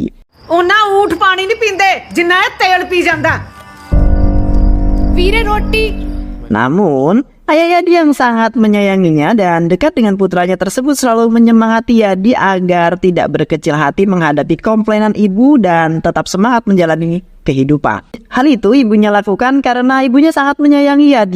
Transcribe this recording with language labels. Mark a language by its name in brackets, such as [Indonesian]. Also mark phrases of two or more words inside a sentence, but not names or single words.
[Punjabi] ਉਹਨਾਂ ਊਠ ਪਾਣੀ ਨਹੀਂ ਪੀਂਦੇ ਜਿੰਨਾ ਇਹ ਤੇਲ ਪੀ ਜਾਂਦਾ ਵੀਰੇ ਰੋਟੀ. [Indonesian] Namun, ayah Yadi yang sangat menyayanginya dan dekat dengan putranya tersebut selalu menyemangati Yadi agar tidak berkecil hati menghadapi komplainan ibu dan tetap semangat menjalani kehidupan. Hal itu ibunya lakukan karena ibunya sangat menyayangi Yadi.